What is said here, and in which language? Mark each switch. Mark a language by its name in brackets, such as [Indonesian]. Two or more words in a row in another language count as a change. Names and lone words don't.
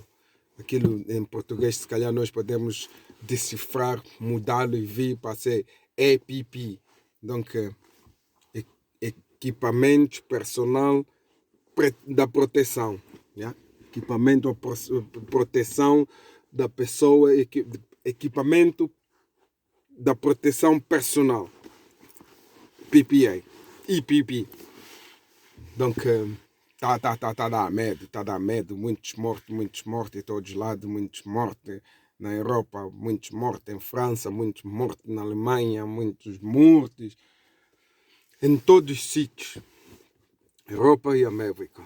[Portuguese] Aquilo em português, se calhar nós podemos decifrar, mudá-lo e vir para ser EPP. Então, equipamento personal da proteção. Yeah? Equipamento proteção da pessoa, equipamento da proteção personal. PPA. EPP. Donc, tá a dar medo, muitos mortos em todos os lados, muitos mortos na Europa, muitos mortos em França, muitos mortos na Alemanha, muitos mortos em todos os sítios, Europa e América.